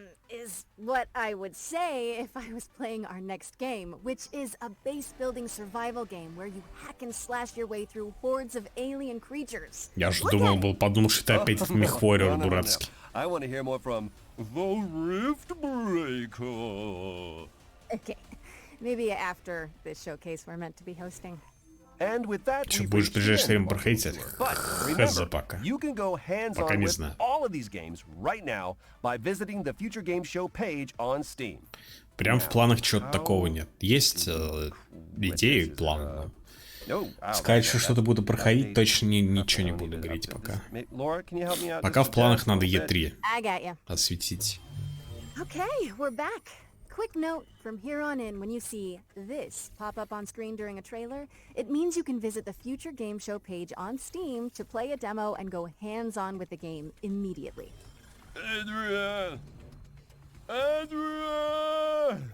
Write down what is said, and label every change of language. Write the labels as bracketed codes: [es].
[en] Is what I would say if I was playing our next game, which is a base-building survival game where you hack and slash your way through hordes of alien creatures. [ru] Я же подумал, что это опять мехворер дурацкий. [en] I want to hear more from the Rift Breaker. Okay, maybe after this showcase we're meant to be hosting. And with that, [ru] Что будешь в ближайшее время проходить? Хз пока. [en] You can go hands-on with all of these games right now by visiting the Future Game Show page on Steam. [ru] Прям в планах чего-то такого нет. Есть идеи, планы. Сказать, что что-то буду проходить, точно ничего не буду говорить пока. Пока в планах надо E3 осветить. [en] Okay, we're back. Quick note, from here on in, when you see this pop up on screen during a trailer, it means you can visit the Future Game Show page on Steam to play a demo and go hands-on with the game immediately. Adrian! Adrian!